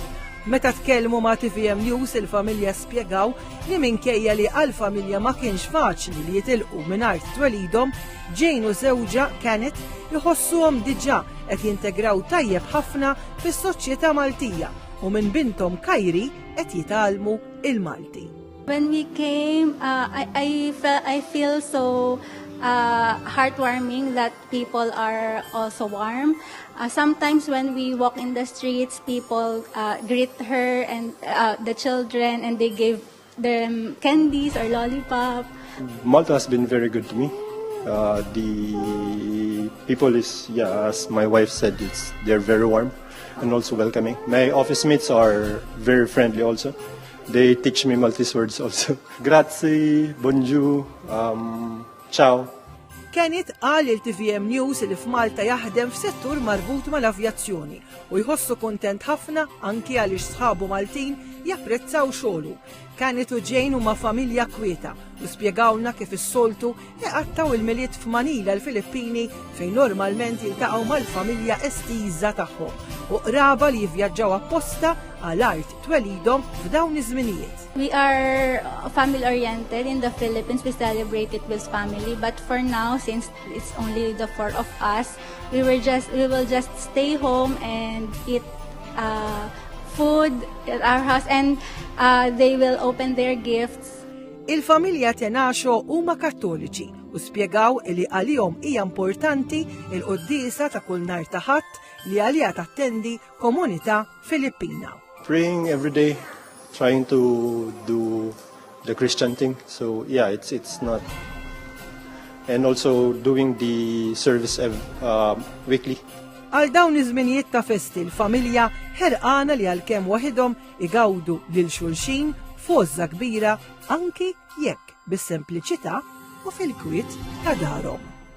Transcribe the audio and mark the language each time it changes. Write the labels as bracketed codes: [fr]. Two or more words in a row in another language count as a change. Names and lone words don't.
[mt] Meta tkellmu ma' TVM News il-familja spjegaw li minkejja li għall-familja ma kienx faċli li jitilqu mingħajr twelidhom, Jane u żewġha kienet iħossuhom diġà qed jintegraw tajjeb ħafna fis-soċjetà Maltija u minn binthom Kajri qed jitgħallmu il-Malti. [en] When we came, I feel so heartwarming that people are also warm. Sometimes when we walk in the streets, people greet her and the children, and they give them candies or lollipop. Malta has been very good to me. The people is, as my wife said, they're very warm and also welcoming. My office mates are very friendly also. They teach me Maltese words also. [it] Grazie, bonjour, ciao. [mt] Kienet qal il-TVM News li f'Malta jaħdem f'settur marbut mal-avjazzjoni u jħossu kuntent ħafna anki għaliex sħabu Maltin japprezzaw xogħlu. Kienet u Jane huma familja kwieta u spjegawna kif is-soltu iqattaw il-milied f'Manila l-Filippini fejn normalment jiltaqgħu mal-familja estiża tagħhom u qraba li jivvjaġġaw apposta għal art twelidhom f'dawn iż-żminijiet. [en] We are family-oriented in the Philippines. We celebrate it with family. But for now, since it's only the 4 of us, we will just stay home and eat food at our house, and they will open their gifts. [mt] Il-familja Tenaxo huma Kattoliċi u spjegaw li għalihom hija importanti il-quddiesa ta' kull nhar ta' Ħadd li għaliha tattendi komunità Filippina. [en] Praying every day, trying to do the Christian thing. So it's not, and also doing the service weekly. [mt] Għal dawn iż-żminijiet ta' festi l-familja ħerqana li għalkemm waħedhom igawdu lil xulxin f'għoża kbira anki jekk bis-sempliċità u fil-kwiet ta' darhom.